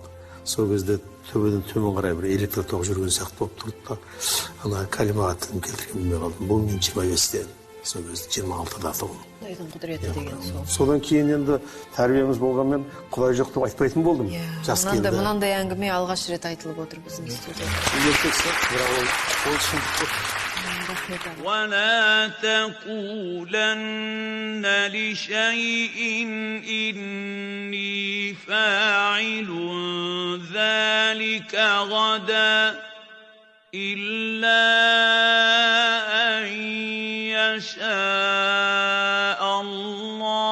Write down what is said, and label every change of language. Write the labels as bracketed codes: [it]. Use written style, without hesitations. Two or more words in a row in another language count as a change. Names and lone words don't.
[kk] Сол кезде төбеден төмен қарай бір электр тоқ жүрген сияқты болып тұрды да, ана калимаға тілім келтірген білмей қалдым. Бұл мен 25-те. Сол кезде 26-да туылдым. Құдайдың құдіреті деген сол. Содан кейін енді тәрбиеміз болғанмен Құдай жоқ деп айтпайтын болдым. Жас келді. Мынандай әңгіме алғаш рет айтылып отыр біздің студияда. [ar] ولا تقولن لشيء إني فاعل ذلك غدا إلا أن يشاء الله